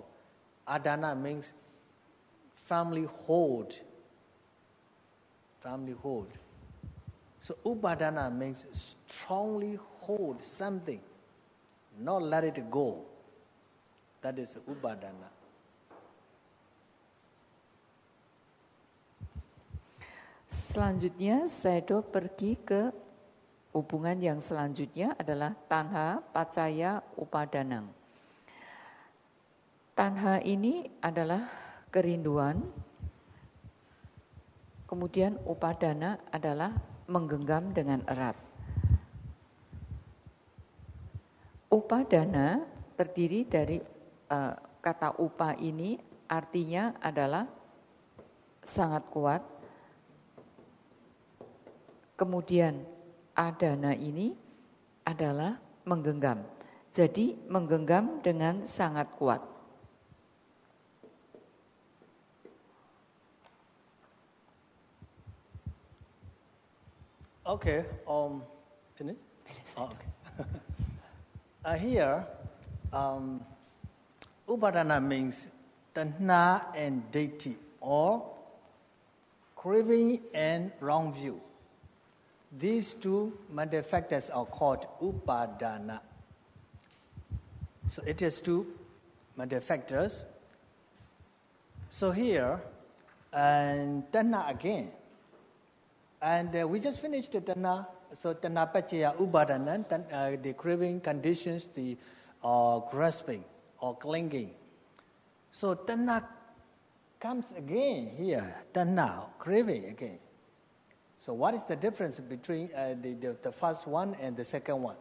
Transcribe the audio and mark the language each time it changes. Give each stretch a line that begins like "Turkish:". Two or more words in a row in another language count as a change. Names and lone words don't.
English: Adana means family hold. So upadana means strongly hold something, not let it go. That is upadana.
Indonesian: Selanjutnya, Sayadaw pergi ke hubungan yang selanjutnya adalah
Pali: tanha pacaya upadanang.
Indonesian: Tanha ini adalah kerinduan, kemudian upadana adalah menggenggam dengan erat. Upadana terdiri dari kata upa ini artinya adalah sangat kuat. Kemudian adana ini adalah menggenggam. Jadi menggenggam dengan sangat kuat.
English: Okay, finish? Oh, okay. Here, upadana means tanha and deity, or craving and wrong view. These two mental factors are called upadana. So it is two mental factors. So here, and tanha again. And we just finished the tanha. So
Pali: tanha pacaya upadana,
English: the craving conditions, the grasping or clinging. So tanha comes again here, tanha, craving again. So what is the difference between the first one and the second one?